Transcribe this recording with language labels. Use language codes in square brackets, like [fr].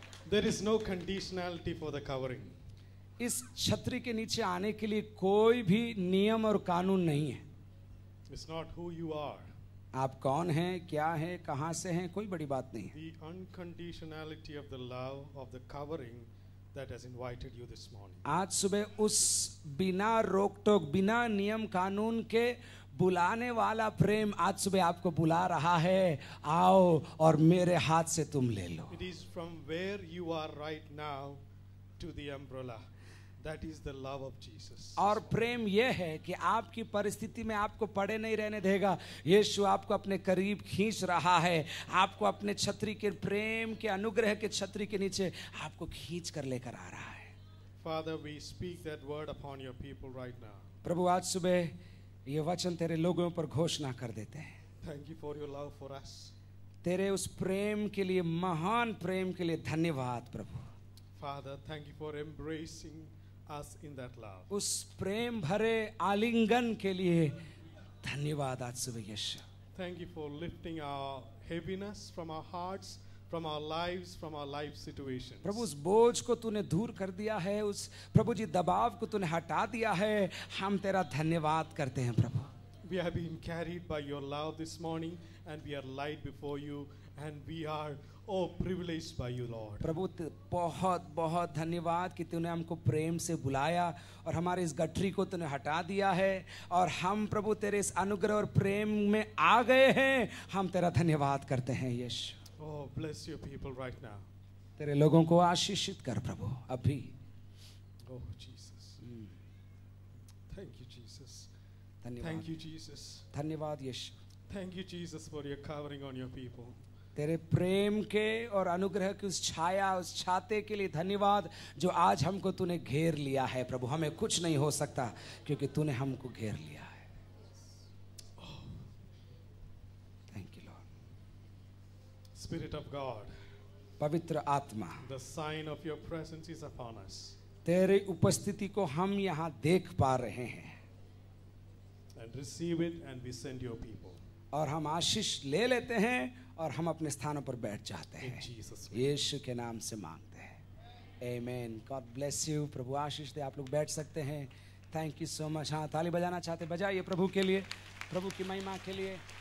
[en] There is no conditionality for the covering. [hi] इस छतरी के नीचे आने के लिए कोई भी नियम और कानून नहीं है। [en] It's not who you are. [hi] आप कौन हैं, क्या हैं, कहां से हैं, कोई बड़ी बात नहीं है। [en] The unconditionality of the love of the covering that has invited you this morning. [hi] आज सुबह उस बिना रोक टोक, बिना नियम कानून के बुलाने वाला प्रेम आज सुबह आपको बुला रहा है, आओ और मेरे हाथ से तुम ले लो। [en] It is from where you are right now to the umbrella. That is the love of Jesus. [hi] और प्रेम यह है कि आपकी परिस्थिति में आपको पड़े नहीं रहने देगा। यीशु आपको अपने करीब खींच रहा है, आपको अपने छतरी के प्रेम के अनुग्रह के छतरी के नीचे आपको खींच कर लेकर आ रहा है। [en] Father, we speak that word upon your people right now. [hi] प्रभु आज सुबह ये वचन तेरे लोगों पर घोषणा कर देते हैं। [en] Thank you for your love for us. [hi] तेरे उस प्रेम के लिए, महान प्रेम के लिए धन्यवाद प्रभु। [en] Father, thank you for embracing us in that love. [hi] उस प्रेम भरे आलिंगन के लिए धन्यवाद आज सुबह यीशु। [en] Thank you for lifting our heaviness from our hearts, from our lives, from our life situations. [hi] प्रभु उस बोझ को तूने दूर कर दिया है, उस प्रभु जी दबाव को तूने हटा दिया है। हम तेरा धन्यवाद करते हैं प्रभु। [en] We have been carried by your love this morning and we are light before you and we are privileged by you, Lord. [hi] प्रभु बहुत बहुत धन्यवाद कि तूने हमको प्रेम से बुलाया और हमारे इस गठरी को तूने हटा दिया है और हम प्रभु तेरे इस अनुग्रह और प्रेम में आ गए हैं। हम तेरा धन्यवाद करते हैं यीशु। [en] Oh, bless your people right now. [hi] तेरे लोगों को आशीषित कर प्रभु अभी। [en] Oh, Jesus. Thank you, Jesus. [hi] धन्यवाद। [en] Thank you, Jesus. [hi] धन्यवाद यीशु। [en] Thank you, Jesus, for your covering on your people. [hi] तेरे प्रेम के और अनुग्रह की उस छाया, उस छाते के लिए धन्यवाद जो आज हमको तूने घेर लिया है प्रभु। हमें कुछ नहीं हो सकता क्योंकि तूने हमको घेर लिया है। [en] Thank you lord. Spirit of God, [hi] पवित्र आत्मा, [en] the sign of your presence is upon us. [hi] तेरी उपस्थिति को हम यहाँ देख पा रहे हैं [en] And receive it and we send your people. [hi] और हम आशीष ले लेते हैं और हम अपने स्थानों पर बैठ जाते [en] In [hi] हैं। [en] Jesus' name. [hi] यीशु के नाम से मांगते हैं। आमीन। [en] God bless you. [hi] प्रभु आशीष दे। आप लोग बैठ सकते हैं। [en] Thank you so much. [hi] हाँ, ताली बजाना चाहते बजाइए प्रभु के लिए, प्रभु की महिमा के लिए।